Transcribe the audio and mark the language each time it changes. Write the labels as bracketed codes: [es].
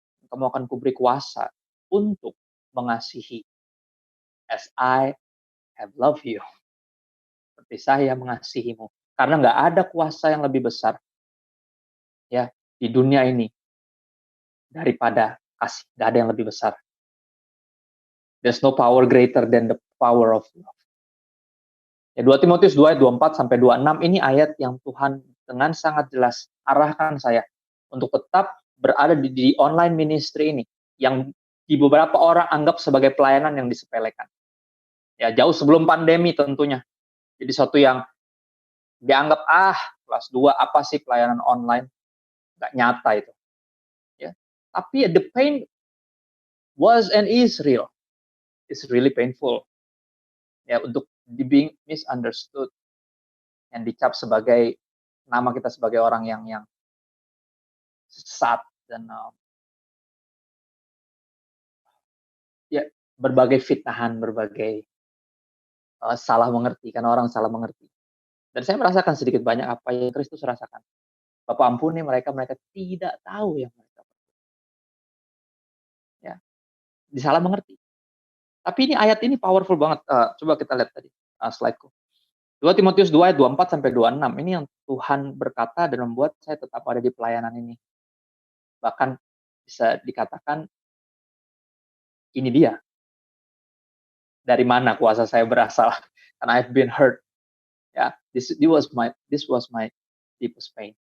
[id] Kamu akan kuberi kuasa untuk mengasihi [en] as I have loved you. [id] Seperti saya mengasihimu. Karena nggak ada kuasa yang lebih besar ya di dunia ini daripada kasih. Nggak ada yang lebih besar. [en] There's no power greater than the power of love. [id] Ya, 2 Timotius 2 ayat 24 sampai 26 ini ayat yang Tuhan dengan sangat jelas arahkan saya untuk tetap berada di online ministry ini yang di beberapa orang anggap sebagai pelayanan yang disepelekan. Ya, jauh sebelum pandemi tentunya. Jadi sesuatu yang dianggap kelas 2 apa sih pelayanan online? Nggak nyata itu. Ya. Tapi [en] the pain was and is real. It's really painful. [id] Ya, untuk [en] being misunderstood [id] yang dicap sebagai nama kita sebagai orang yang sesat dan ya berbagai fitnahan, berbagai salah mengerti, karena orang salah mengerti. Dan saya merasakan sedikit banyak apa yang Kristus rasakan. Bapak ampuni mereka tidak tahu yang mereka perbuat. Ya, disalah mengerti. Tapi ini ayat ini powerful banget. Coba kita lihat tadi slide-ku. 2 Timotius 2 ayat 24 sampai 26. Ini yang Tuhan berkata dan membuat saya tetap ada di pelayanan ini. Bahkan bisa dikatakan ini dia. Dari mana kuasa saya berasal? Karena [en] I've been hurt. Ya, this was my deepest pain.